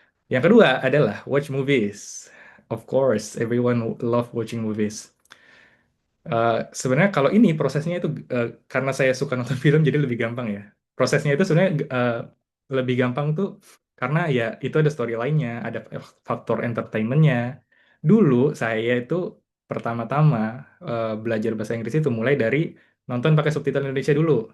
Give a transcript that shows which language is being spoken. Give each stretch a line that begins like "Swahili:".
Indonesian: Yang kedua adalah
English: watch movies. Of course, everyone love watching movies.
Indonesian: Sebenarnya kalau ini prosesnya itu karena saya suka nonton film jadi lebih gampang ya. Prosesnya itu sebenarnya lebih gampang tuh karena ya itu ada storyline-nya, ada faktor entertainment-nya. Dulu saya itu pertama-tama belajar bahasa Inggris itu mulai dari nonton pakai subtitle Indonesia dulu.